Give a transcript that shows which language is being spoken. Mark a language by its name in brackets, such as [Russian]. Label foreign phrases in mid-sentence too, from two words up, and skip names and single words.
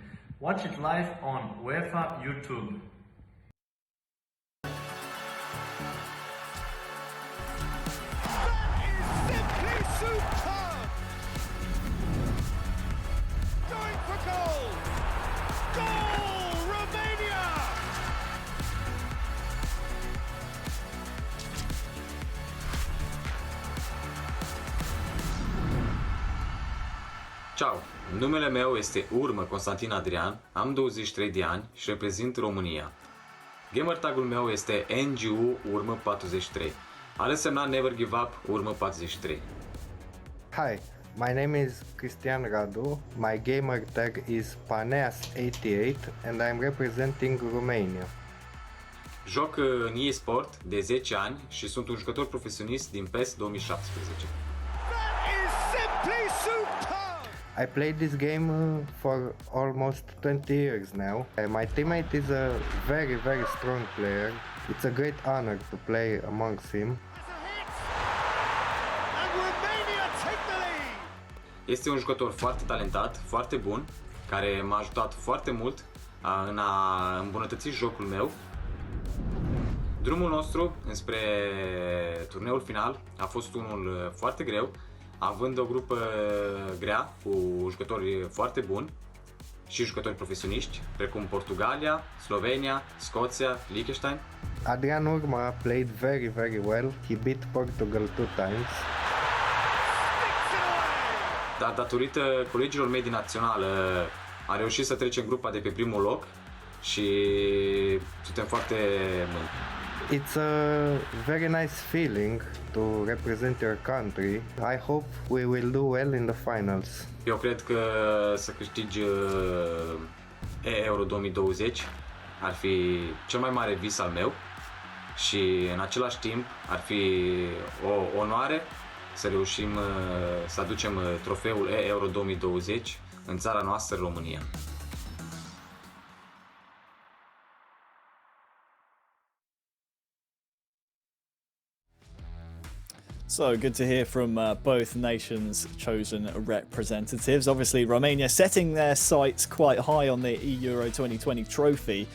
[English] Watch it live on UEFA YouTube. Simply superb! Going for goal! Goal! Romania! [Romanian] Ciao, numele meu este Urmă Constantin Adrian, am 23 de ani și reprezint România. Gamer tagul meu este NGU Urmă 43. Are semnat Never Give Up Urmă 43. [English] Hi, my name is Cristian Radu, my gamer tag is Paneas88 and I'm representing Romania. [Romanian] Joc în eSport de 10 ani și sunt un jucător profesionist din PES 2017. [English] That is simply superb! I played this game for almost 20 years now. My teammate is a very strong player. It's a great honor to play amongst him. And Romania take the lead! [Romanian] Este un jucător foarte talentat, foarte bun, care m-a ajutat foarte mult în a îmbunătăți jocul meu. Drumul nostru înspre turneul final a fost unul foarte greu, având o grupă grea cu jucători foarte buni și jucători profesioniști, precum Portugalia, Slovenia, Scoția, Liechtenstein. [English] Adrian Urma played very well. He beat Portugal 2 times. [Romanian] Dar datorită colegilor mei din națională am reușit să trecem grupa de pe primul loc și suntem foarte mândri. [English] It's a very nice feeling to represent your country. I hope we will do well in the finals. [Romanian] Eu cred că să câștigi eEURO 2020 ar fi cel mai mare vis al meu și în același timp ar fi o onoare să reușim să aducem trofeul eEURO 2020 în țara noastră, România. [English] So good to hear from both nations' chosen representatives. Obviously, Romania setting their sights quite high on the eEURO 2020 trophy.